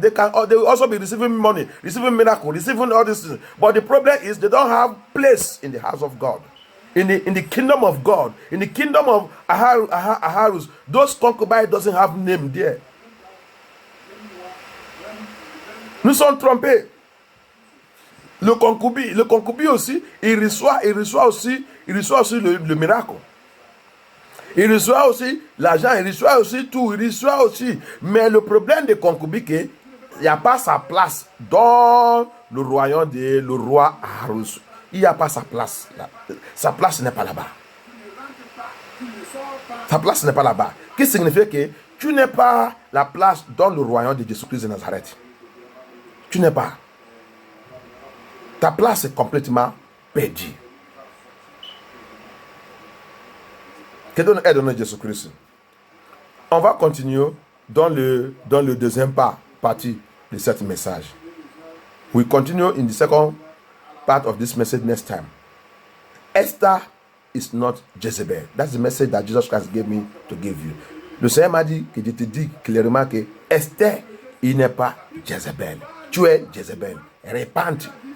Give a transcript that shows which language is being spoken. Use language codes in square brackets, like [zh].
[en] They will also be receiving money, receiving miracle, receiving all these things. But the problem is they don't have place in the house of God, in the kingdom of God, in the kingdom of Aharus. Those concubines doesn't have name there. [fr] Nous sommes trompés. Le concubin aussi, il reçoit aussi le miracle. Il reçoit aussi l'argent, il reçoit aussi tout, il reçoit aussi. Mais le problème des concubins, il n'y a pas sa place dans le royaume de le roi Aharus. Il n'y a pas sa place. Sa place n'est pas là-bas. Sa place n'est pas là-bas. Qui signifie que tu n'es pas la place dans le royaume de Jésus-Christ de Nazareth. Tu n'es pas. Ta place est complètement perdue. Que donne aide à Jésus-Christ. On va continuer dans le deuxième partie de cette message. [en] We continue in the second part of this message next time. Esther is not Jezebel. That's the message that Jesus Christ gave me to give you. [fr] Le Seigneur m'a dit que je te dis clairement que Esther, il n'est pas Jezebel. Tu es Jezebel. Repente.